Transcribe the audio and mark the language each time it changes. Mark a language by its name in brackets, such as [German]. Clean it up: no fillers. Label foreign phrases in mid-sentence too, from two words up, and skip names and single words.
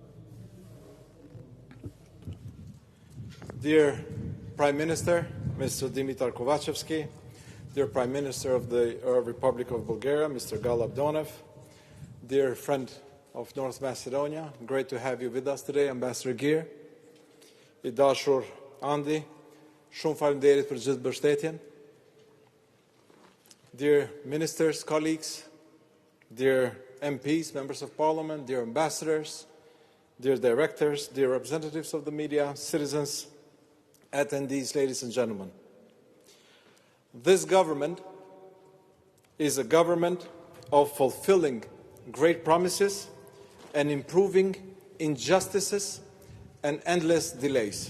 [English] Dear Prime Minister, Mr. Dimitar Kovacevski, dear Prime Minister of the Republic of Bulgaria, Mr. Galab Donev, dear friend of North Macedonia, great to have you with us today, Ambassador Gear, [Albanian] I dashur Andi, shumë faleminderit për gjithë mbështetjen. [English] Dear ministers, colleagues, dear MPs, members of parliament, dear ambassadors, dear directors, dear representatives of the media, citizens, attendees, ladies and gentlemen. This government is a government of fulfilling great promises and improving injustices and endless delays.